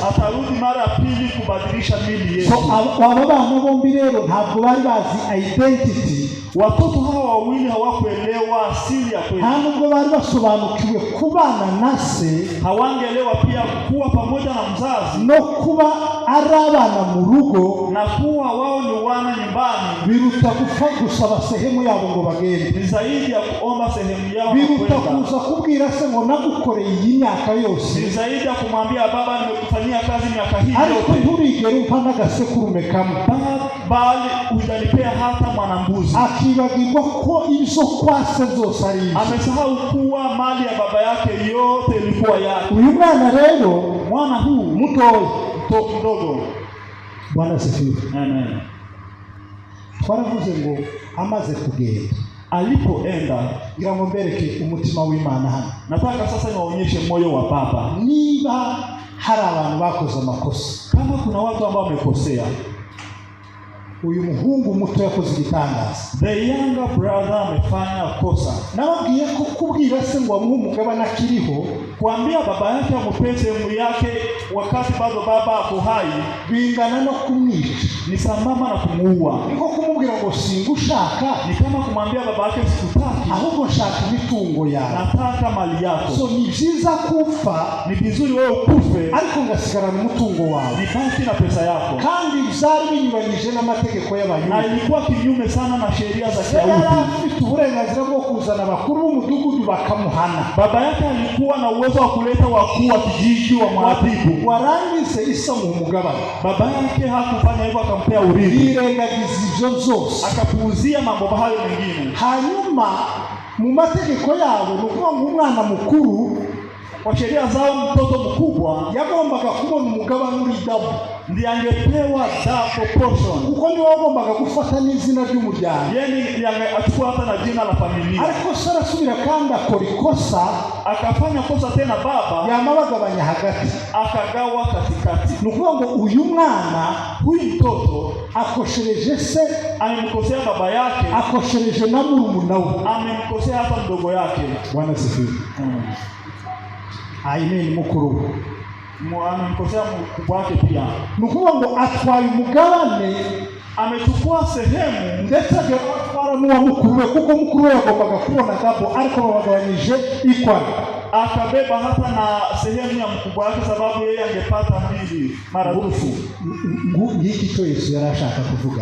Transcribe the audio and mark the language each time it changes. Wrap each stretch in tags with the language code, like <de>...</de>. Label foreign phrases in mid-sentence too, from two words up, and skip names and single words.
<sw>atarudi mara ya pili kubadilisha mili yetu.</sw> <rw>aba bana bombi rero ntabwo bari bazi identity.</rw> <sw>Watoto hawa wawili hawakuelewa asili ya kweli.</sw> <rw>Ntabwo bari basobanukiwe kubana na se,</rw> <sw>hawangeelewa pia kuwa pamoja na mzazi,</sw> <rw>no kuba ari abana mu rugo,</rw> <sw>na kuwa wao ni wana nyumbani.</sw> <rw>Biruta gusaba sehemu yabo ngo bagende,</rw> <sw>ni zaidi ya kuomba sehemu yao.</sw> <rw>Biruta kuza kubwira se ngo nagukoreye iyi myaka yose,</rw> <sw>ni zaidi ya kumwambia baba nimekufanyia kazi miaka hii yote,</sw> <rw>ariko nturigere umpa n'agasekurume kamwe,</rw> <sw>bali hujanipea hata mwanambuzi.</sw> <rw>Akibagirwa ko izo kwase zose ari izo.</rw> <sw>Amesahau kuwa mali ya baba yake yote ilikuwa yake.</sw> <rw>Uyu mwana rero,</rw> <sw>mwana huu mdogo, Bwana asifiwe. Amen.</sw> <rw>Twaravuze ngo amaze kugenda,</rw> <sw>alipoenda,</sw> <rw>ngira ngo mbereke umutima w'Imana hano.</rw> <sw>Nataka sasa niwaonyeshe moyo wa Baba.</sw> <rw>Niba hari abantu bakoze amakosa,</rw> <sw>kama kuna watu ambao wamekosea,</sw> <rw>uyu muhungu muto yakoze igitangaza.</rw> <en>The younger brother</en> <sw>amefanya kosa.</sw> <rw>Nababwiye ko kubwira se ngo amuhe umugabane akiriho,</rw> <sw>kuambia baba yake ampe sehemu yake wakati bado baba ako hai,</sw> <rw>bingana no kumwica,</rw> <sw>ni sambamba na kumuua.</sw> <rw>niko kumubwira ngo singushaka,</rw> <sw>Ni kama kumwambia baba yake sikutaki,</sw> <rw>ahubwo nshaka imitungo yawe.</rw> <sw>nataka mali yako.</sw> <rw>So ni byiza kupfa,</rw> <sw>Ni vizuri wewe ukufe,</sw> <rw>ariko ngasigarana umutungo wawe.</rw> <sw>nibaki na pesa yako.</sw> <rw>Kandi byari binyuranyije n'amategeko Na y'Abayuda.</rw> <sw>ilikuwa kinyume sana na sheria za</sw> <rw>Yari</rw> <sw>Kiyahudi.</sw> <rw>afite uburenganzira bwo kuzana abakuru b'umudugudu bakamuhana,</rw> <sw>Baba yake alikuwa na uwezo wa kuleta wakuu wa kijiji wa mwadhibu.</sw> <rw>warangize isa mu mugabane.</rw> <sw>Baba yake hakufanya hivyo, akampea urithi,</sw> <rw>Yirengagiza ibyo byose.</rw> <sw>akapuuzia mambo hayo mengine.</sw> <rw>Hanyuma mu mategeko yabo ni ukuvuga ngo umwana mukuru</rw> <sw>Kwa sheria zao mtoto mkubwa</sw> <rw>yagombaga kubona umugabane uri double,</rw> <sw>ndiye angepewa</sw> <en>double portion.</en> <rw>kuko niwe wagombaga gufata n'izina ry'umuryango.</rw> <sw>Yeye ndiye achukua hata na jina la familia.</sw> <rw>Ariko se arasubira kandi akora ikosa,</rw> <sw>Akafanya kosa tena, baba</sw> <rw>yamabagabanya hagati.</rw> <sw>akagawa katikati.</sw> <rw>Ni ukuvuga ngo uyu mwana</rw> <sw>Huyu mtoto</sw> <rw>akoshereje se,</rw> <sw>amemkosea baba yake,</sw> <rw>akoshereje na murumuna we.</rw> <sw>amemkosea hata mdogo yake. Bwana sifiwe. Amen. Mukuru Amemkosea mkubwa wake pia.</sw> <rw>ni ukuvuga ngo atwaye umugabane,</rw> <sw>Amechukua sehemu,</sw> <rw>ndetse agatwara n'uwa mukuru we, kuko mukuru we yagombaga kubona double, ariko babagabanyije equal.</rw> <sw>akabeba hata na sehemu ya mkubwa wake, sababu yeye angepata mbili maradufu.</sw> <rw>Ngiki cyo Yesu yari ashaka kuvuga.</rw>